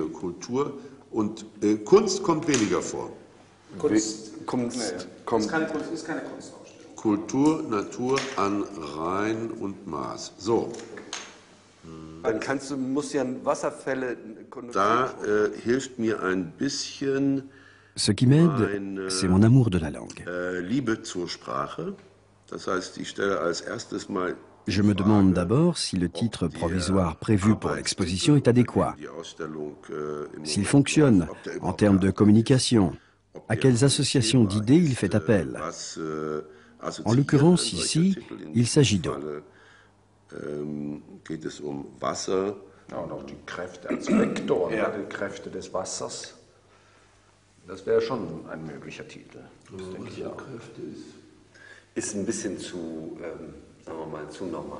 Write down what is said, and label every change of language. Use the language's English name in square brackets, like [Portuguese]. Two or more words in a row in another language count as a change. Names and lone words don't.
[German] Kultur und Kunst kommt weniger vor. Kunst. Kommt. Ist keine Kunstausstellung. Kultur, Natur an Rhein und Maas. So, Dann musst du ja Wasserfälle. da hilft mir ein bisschen [French] Ce qui m'aide, c'est mon amour de la langue. [German] Liebe zur Sprache. [French] Je me demande d'abord si le titre provisoire prévu pour l'exposition est adéquat, s'il fonctionne en termes de communication, à quelles associations d'idées il fait appel. En l'occurrence, ici, il s'agit d'eau. [German] Ja, und auch die Kräfte als Vektor, ja. Die Kräfte des Wassers. Das wäre schon ein möglicher Titel. Das denke ich auch. Ist ein bisschen zu, sagen wir mal, zu normal.